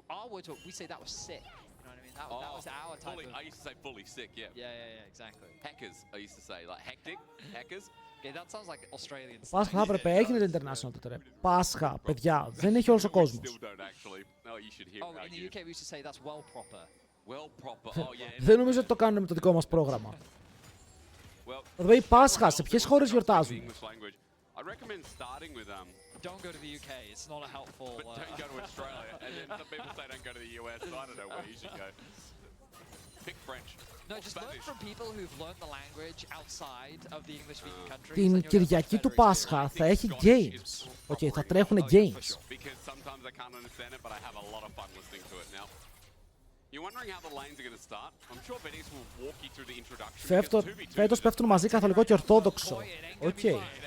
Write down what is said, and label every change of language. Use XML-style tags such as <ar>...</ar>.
<en>Our words, we say that was sick. You know what I mean? That was our type of... I used to say fully sick, yeah. Yeah, exactly. Hackers, I used to say, like hectic, hackers. Okay, that sounds like Australian.</en> <el>Πάσχα θα έπρεπε, έγινε το international τότε ρε. Πάσχα, παιδιά, δεν έχει όλος ο κόσμος.</el> <en>Oh, in the UK we used to say that's well proper. Well proper, oh yeah.</en> <el>Δεν νομίζω ότι το κάνουν με το δικό μας πρόγραμμα. Δηλαδή Πάσχα, σε ποιες χώρες γιορτάζουν?</el> <en>I recommend starting with Don't go to the UK. It's not a helpful. But don't go to Australia. And then some people say don't go to the US. So I don't know where you should go. Pick French. No, just learn from people who've learned the language outside of the English-speaking countries.</en> <el>Την Κυριακή του Πάσχα θα έχει games. Okay, θα τρέχουνε games.</el> <en>Because sometimes I can't understand it, but I have a lot of fun listening to it now. You're wondering how the lanes are going to start? I'm sure Benny's will walk you through the introduction.</en> <el>Φέτος πέφτουν μαζί καθολικό και ορθόδοξο. Okay.</el>